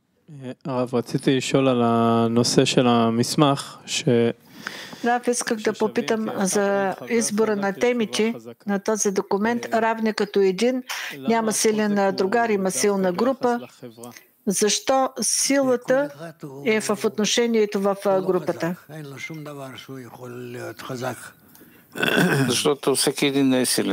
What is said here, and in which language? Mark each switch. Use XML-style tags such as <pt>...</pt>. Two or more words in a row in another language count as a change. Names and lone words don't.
<he>הרב, רציתי לשאול על הנושא של המסמך,</he> <bg>Рав, исках да попитам за избора на темите на този документ. Равни като един, няма силен другар, има силна група. Защо силата е в отношението в групата? Защото всеки един не е силен.</bg>